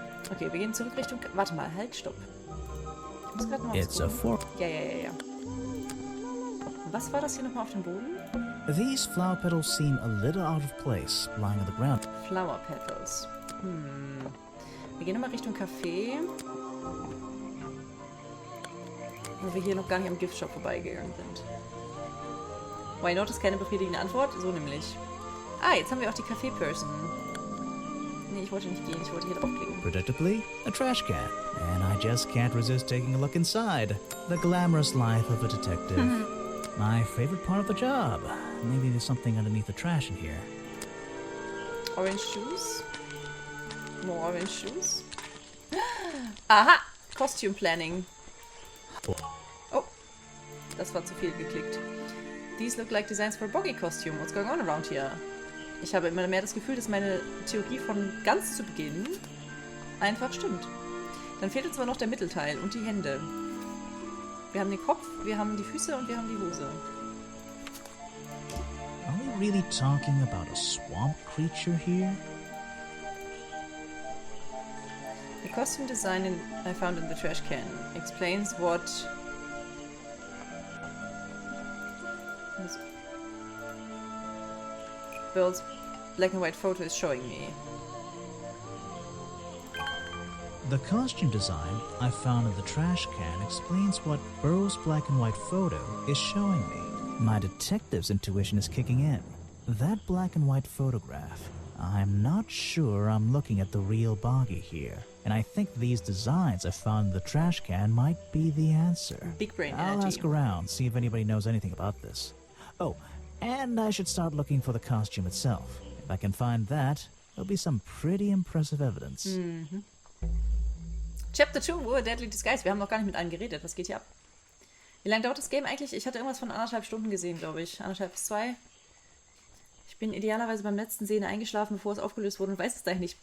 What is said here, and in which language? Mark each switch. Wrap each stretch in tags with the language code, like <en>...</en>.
<de>Okay, wir gehen zurück Richtung... Warte mal, halt, stopp. Ich muss gerade mal</de> <en>It's a fork.</en> <de>Ja. Was war das hier nochmal auf dem Boden?</de> <en>These flower petals seem a little out of place, lying on the ground. Flower Petals.</en> <de>Wir gehen nochmal Richtung Café. Weil wir hier noch gar nicht am Giftshop vorbeigegangen sind.</de> <en>Why not</en> <de>ist keine befriedigende Antwort? So nämlich. Ah, jetzt haben wir auch die Café-Person. Nee, ich wollte nicht gehen. Ich wollte hier draufklicken.</de> <en>Predictably, a trash can. And I just can't resist taking a look inside. The glamorous life of a detective. My favorite part of the job. Maybe there's something underneath the trash in here. Orange shoes. More orange shoes. Aha! Costume Planning. Oh.</en> <de>Das war zu viel geklickt.</de> <en>These look like designs for a Boggy costume. What's going on around here?</en> <de>Ich habe immer mehr das Gefühl, dass meine Theorie von ganz zu Beginn einfach stimmt. Dann fehlt uns aber noch der Mittelteil und die Hände. Wir haben den Kopf, wir haben die Füße und wir haben die Hose.</de> <en>Are we really talking about a swamp creature here? The costume design I found in the trash can explains what... Bill's black and white photo is showing me. The costume design I found in the trash can explains what Burrow's black and white photo is showing me. My detective's intuition is kicking in. That black and white photograph. I'm not sure I'm looking at the real Boggy here. And I think these designs I found in the trash can might be the answer. Big brain I'll energy. ask around, see if anybody knows anything about this. Oh, and I should start looking for the costume itself. If I can find that, there'll be some pretty impressive evidence. Chapter 2, Deadly Disguise.</en> <de>Wir haben noch gar nicht mit einem geredet. Was geht hier ab? Wie lange dauert das Game eigentlich? Ich hatte irgendwas von 1,5 Stunden gesehen, glaube ich. 1,5 bis 2. Ich bin idealerweise beim letzten Sehen eingeschlafen, bevor es aufgelöst wurde und weiß es daher nicht.</de>